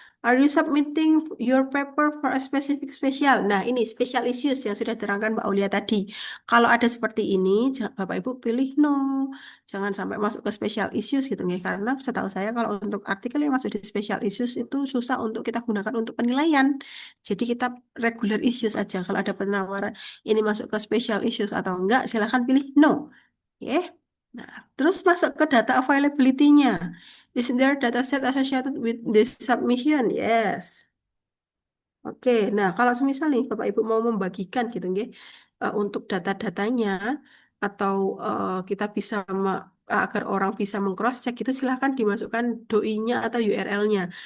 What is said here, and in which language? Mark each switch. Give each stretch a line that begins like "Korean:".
English: Are you submitting your paper for a special?
Indonesian: Nah, ini special issues yang sudah diterangkan Mbak Aulia tadi. Kalau ada seperti ini, Bapak Ibu pilih no. Jangan sampai masuk ke special issues gitu nggih. Karena setahu saya kalau untuk artikel yang masuk di special issues itu susah untuk kita gunakan untuk penilaian. Jadi kita regular issues aja. Kalau ada penawaran ini masuk ke special issues atau enggak, silahkan pilih no. Oke. Nah, terus masuk ke data availability-nya.
English: Is there data set associated with this submission? Yes.
Indonesian: Oke, nah kalau semisal nih Bapak Ibu mau membagikan gitu nggih, untuk data-datanya atau kita bisa agar orang bisa meng-cross check itu silahkan dimasukkan doi-nya atau URL-nya.